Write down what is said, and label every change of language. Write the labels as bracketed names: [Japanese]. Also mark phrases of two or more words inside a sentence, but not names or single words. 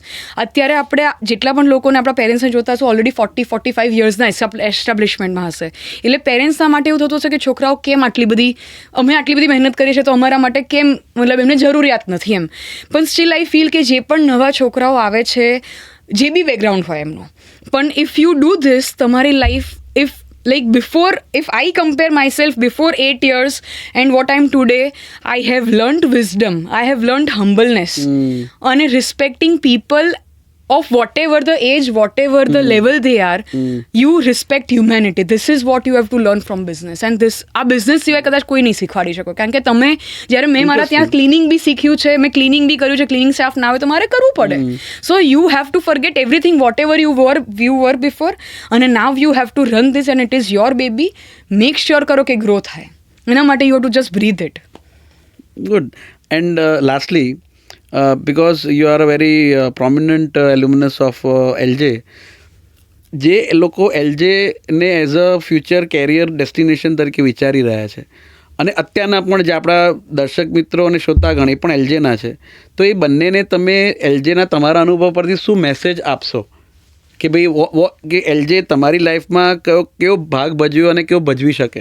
[Gujarati] અત્યારે આપણે જેટલા પણ લોકોને આપણા પેરેન્ટ્સને જોતા હશો ઓલરેડી 40-45 યર્સના એસ્ટાબ્લિશમેન્ટમાં હશે. એટલે પેરેન્ટ્સના માટે એવું થતું હશે કે છોકરાઓ કેમ આટલી બધી મહેનત કરીએ છીએ તો અમારા માટે કેમ, મતલબ એમને જરૂરિયાત નથી એમ. [English] પણ still I feel [Gujarati] કે જે પણ નવા છોકરાઓ આવે છે, જે બી બેકગ્રાઉન્ડ હોય એમનું, પણ [English] if you do this, [Gujarati] તમારી લાઈફ [English] if I compare myself before 8 years and what I am today, I have learned wisdom, I have learned humbleness, and respecting people of whatever the age, whatever the level they are, you respect humanity. This is what you have to learn from business. [Gujarati] And આ બિઝનેસ સિવાય કદાચ કોઈ નહીં શીખવાડી શકો. કારણ કે તમે જ્યારે મેં મારા ત્યાં ક્લિનિંગ બી શીખ્યું છે, મેં ક્લિનિંગ બી કર્યું છે, [English] cleaning staff [Gujarati] ના હોય તો મારે કરવું પડે. [English] So you have to forget everything whatever you were before, અને now you have to run this and it is your baby. make sure [Gujarati] કરો કે ગ્રો થાય. એના માટે [English] you have to just breathe it. Good. And lastly, because you are a very prominent alumnus of LJ, [Gujarati] જે લોકો એલજેને [English] as a future career destination [Gujarati] તરીકે વિચારી રહ્યા છે, અને અત્યારના પણ જે આપણા દર્શક મિત્રો અને શ્રોતાગણ એ પણ એલજેના છે, તો એ બંનેને તમે એલજેના તમારા અનુભવ પરથી શું મેસેજ આપશો કે ભાઈ કે એલજે તમારી લાઈફમાં કેવો ભાગ ભજવ્યો અને કેવો ભજવી શકે?